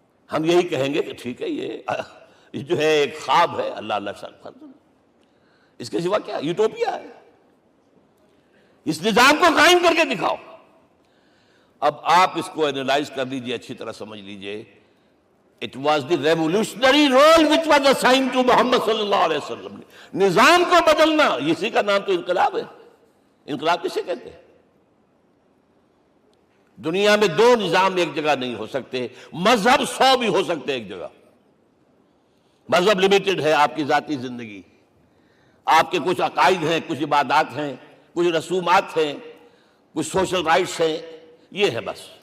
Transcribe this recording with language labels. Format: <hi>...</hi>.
<ur>ہم یہی کہیں گے کہ ٹھیک ہے، یہ جو ہے ایک خواب ہے، اللہ اللہ سر، اس کے سوا کیا یوٹوپیا ہے؟ اس نظام کو قائم کر کے دکھاؤ۔ اب آپ اس کو اینالائز کر لیجئے، اچھی طرح سمجھ لیجئے،</ur> <en>It was the revolutionary role which was assigned to Muhammad صلی اللہ علیہ وسلم.</en> <ur>نظام کو بدلنا، اسی کا نام تو انقلاب ہے. انقلاب کسے کہتے ہیں؟ دنیا میں دو نظام ایک جگہ نہیں ہو سکتے. مذہب 100 بھی ہو سکتے ایک جگہ. مذہب لمیٹڈ ہے، آپ کی ذاتی زندگی، آپ کے کچھ عقائد ہیں، کچھ عبادات ہیں، کچھ رسومات ہیں، کچھ سوشل رائٹس ہیں، یہ ہے بس.</ur>